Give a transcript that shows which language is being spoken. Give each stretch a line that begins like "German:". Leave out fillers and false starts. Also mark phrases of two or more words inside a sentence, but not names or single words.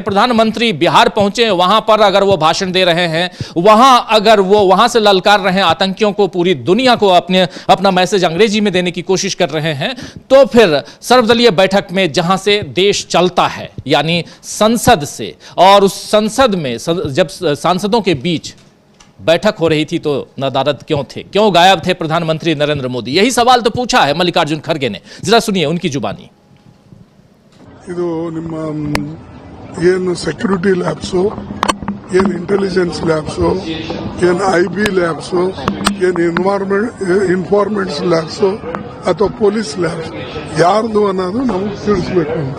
Hindi: प्रधानमंत्री बिहार पहुंचे, वहां पर अगर वो भाषण दे रहे हैं, वहां अगर वो वहां से ललकार रहे हैं आतंकियों को, पूरी दुनिया को अपना मैसेज अंग्रेजी में देने की कोशिश कर रहे हैं, तो फिर सर्वदलीय बैठक में जहां से देश चलता है यानी संसद से, और उस संसद में जब सांसदों के बीच बैठक हो रही थी तो नदारद क्यों थे, क्यों गायब थे प्रधानमंत्री नरेंद्र मोदी? यही सवाल तो पूछा है मल्लिकार्जुन खड़गे ने। जरा सुनिए उनकी जुबानी।
Kannada: ಇದು ನಿಮ್ಮ ಏನು
English: security labs
Kannada: ಏನು
English: intelligence labs,
Kannada: ಏನು
English: IB labs,
Kannada: ಏನು
English: informants labs
Kannada: ಅಥವಾ
English: police labs
Kannada: ಯಾರ್ದು ಅನ್ನೋದು ನಮಗೆ ತಿಳಿಸ್ಬೇಕು ಅಂತ.